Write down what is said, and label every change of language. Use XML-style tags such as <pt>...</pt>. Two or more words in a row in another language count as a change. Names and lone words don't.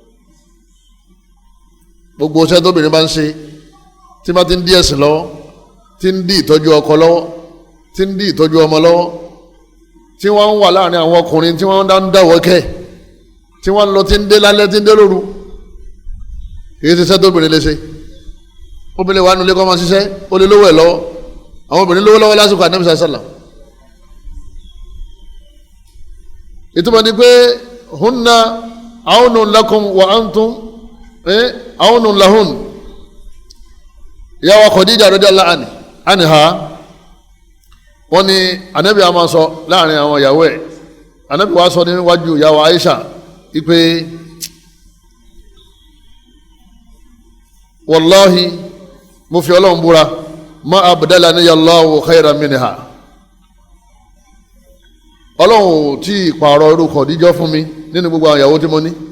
<yo>gbogbo iṣẹ́ tóbìnrin bá ń ṣe tí bá ti ń dí ẹ̀sìn lọ́wọ́ tí ń dí ìtọ́jú ọkọ lọ́wọ́ tí ń dí ìtọ́jú ọmọ lọ́wọ́ tí wọ́n ń wà láàrin àwọn ọkùnrin tí wọ́n ń dáwọ́ kẹ́ tí wọ́n ń lọ tí ń dé lálẹ́ tí ń dé lóru èyí ti ṣe tóbìnrin lè ṣe obìnrin wà nulẹ̀ kọ́ máa ṣiṣẹ́ ó lè lówó ẹ̀ lọ́wọ́ àwọn obìnrin lówó lọ́wọ́ lásìkò Ànábì sallam ìtumọ̀ ni pé</yo> <ar>هن عون لكم وأنتم عون لهن</ar> <yo>ìyá wa Khadija</yo> <ar>رضي الله عنها</ar> <yo>wọ́n ní Ànábì a máa sọ láàrin àwọn ìyàwó ẹ̀ Ànábì wa sọ níwájú ìyá wa Aisha ipe wallahi mo fi Ọlọ́run búra</yo> <ar>ما أبدلني الله خيرا منها</ar> <yo>Ọlọ́run ò tí ì pààrọ̀ irú Khadija fún mi nínú gbogbo àwọn ìyàwó tí mo ní</yo>